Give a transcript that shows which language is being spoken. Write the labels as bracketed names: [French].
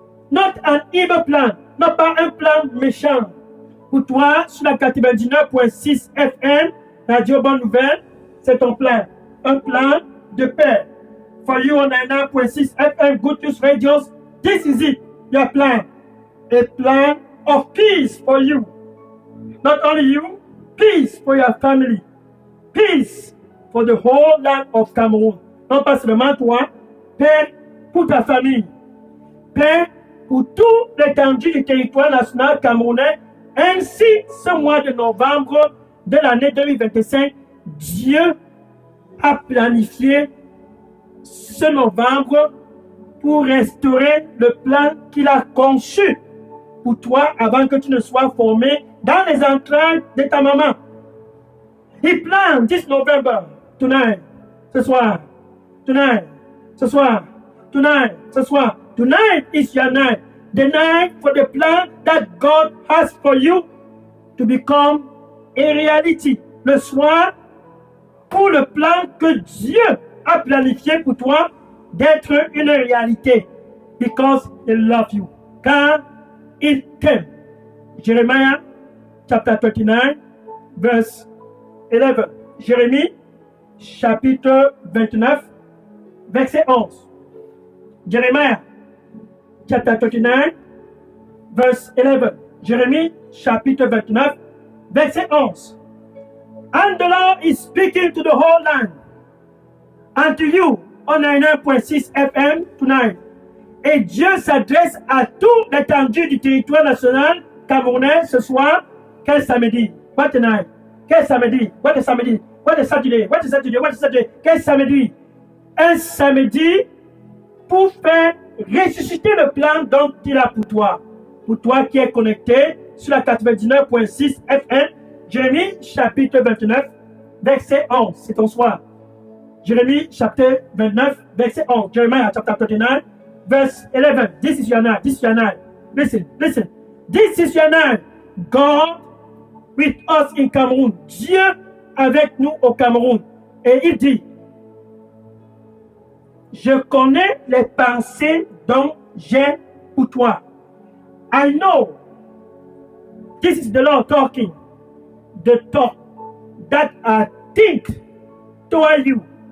[English] Not an evil plan, [French] non pas un plan méchant. Pour toi, sur la 99.6 FM, Radio Bonne Nouvelle, c'est ton plan. Un plan de paix. [English] For you on 99.6 FM, Good News Radios, this is it, your plan. A plan of peace for you. Not only you, peace for your family. Peace for the whole land of Cameroon. [French] Non pas seulement toi, paix pour ta famille. Paix pour toute l'étendue du territoire national camerounais. Ainsi, ce mois de novembre de l'année 2025, Dieu a planifié ce novembre pour restaurer le plan qu'il a conçu pour toi avant que tu ne sois formé dans les entrailles de ta maman. [English] He planned this November, tonight, [French] ce soir, [English] tonight, ce soir, tonight, ce soir. Tonight is your night, the night for the plan that God has for you to become a reality. [French] Le soir, pour le plan que Dieu a planifié pour toi d'être une réalité. [English] Because he loves you. [French] Car il t'aime. [English] Jeremiah chapter 39, verse 11. [French] Jérémie chapitre 29, verset 11. [English] Jeremiah chapter 39, verse 11. [French] Jérémie chapitre 29, verset 11. [English] And the Lord is speaking to the whole land, and to you on 99.6 FM tonight. [French] Et Dieu s'adresse à toute l'étendue du territoire national camerounais ce soir. Quel samedi? [English] What tonight? Quel samedi? What is samedi? What is Saturday? What is Saturday? What is Saturday? Quel samedi? [French] Un samedi pour faire ressusciter le plan dont il a pour toi. Pour toi qui est connecté sur la 99.6 FM, Jérémie chapitre 29, verset 11. C'est ton soir. Jérémie chapitre 29, verset 11. [English] Jeremiah chapter 39, verse 11. This is your night. This is your night. Listen, listen. This is your night. God with us in Cameroon. [French] Dieu avec nous au Cameroun. Et il dit, je connais les pensées dont j'ai pour toi. [English] I know. This is the Lord talking. The thought that I think toward you.